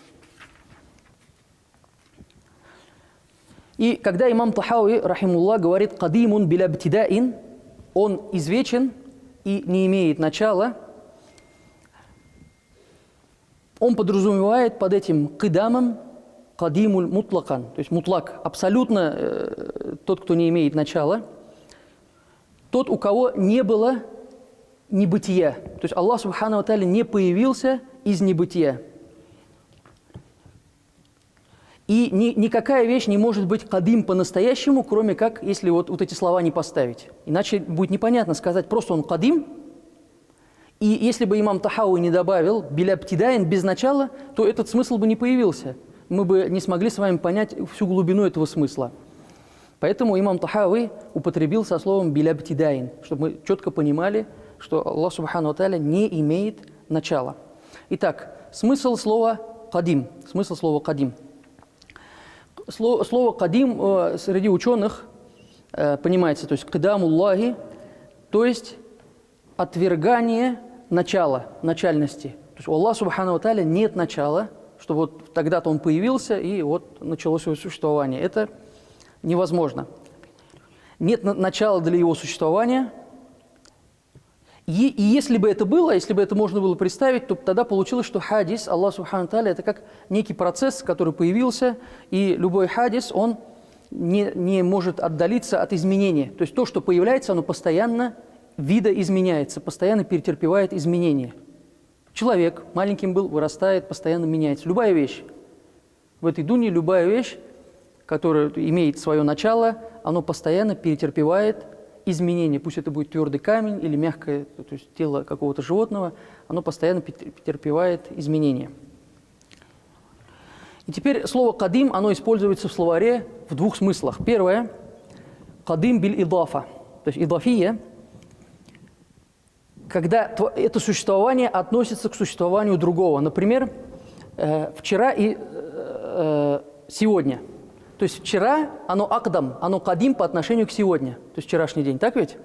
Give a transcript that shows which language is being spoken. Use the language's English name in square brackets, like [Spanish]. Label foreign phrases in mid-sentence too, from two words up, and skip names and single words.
[Russian] И когда имам Тахауи, рахимуллах, говорит [Arabic] «قديم بلا ابتداء», [Russian] он извечен и не имеет начала, он подразумевает под этим кидамом [Arabic] القديم مطلقا, [Russian] то есть мутлак, абсолютно тот, кто не имеет начала, тот, у кого не было небытия. То есть Аллах [Arabic] سبحانه وتعالى [Russian] не появился из небытия. И никакая вещь не может быть кадим по-настоящему, кроме как, если вот эти слова не поставить. Иначе будет непонятно сказать, просто он кадим. И если бы имам Тахауи не добавил [Arabic] بلا ابتداء, [Russian] без начала, то этот смысл бы не появился. Мы бы не смогли с вами понять всю глубину этого смысла. Поэтому имам Тахауи употребил со словом [Arabic] بلا ابتداء, [Russian] чтобы мы четко понимали, что Аллах [Arabic] سبحانه وتعالى [Russian] не имеет начала. Итак, смысл слова кадим. Смысл слова кадим. Слово «кадим» среди ученых понимается, то есть «кадамуллахи», то есть отвергание начала, начальности. То есть у Аллаха [Arabic] سبحانه وتعالى [Russian] нет начала, что вот тогда-то он появился и вот началось его существование. Это невозможно. Нет начала для его существования. И если бы это было, если бы это можно было представить, то тогда получилось, что хадис, Аллах [Arabic] سبحانه وتعالى, [Russian] это как некий процесс, который появился, и любой хадис, он не может отдалиться от изменения. То есть то, что появляется, оно постоянно видоизменяется, постоянно перетерпевает изменения. Человек маленьким был, вырастает, постоянно меняется. Любая вещь. В этой дуне любая вещь, которая имеет свое начало, оно постоянно перетерпевает изменения. Пусть это будет твердый камень или мягкое, то есть тело какого-то животного, оно постоянно перетерпевает изменения. И теперь слово «кадим», оно используется в словаре в двух смыслах. Первое – [Arabic] «قديم بالإضافة», [Russian] то есть «идафия», когда это существование относится к существованию другого. Например, вчера и сегодня. То есть вчера оно акдам, оно кадим по отношению к сегодня. То есть вчерашний день, так ведь?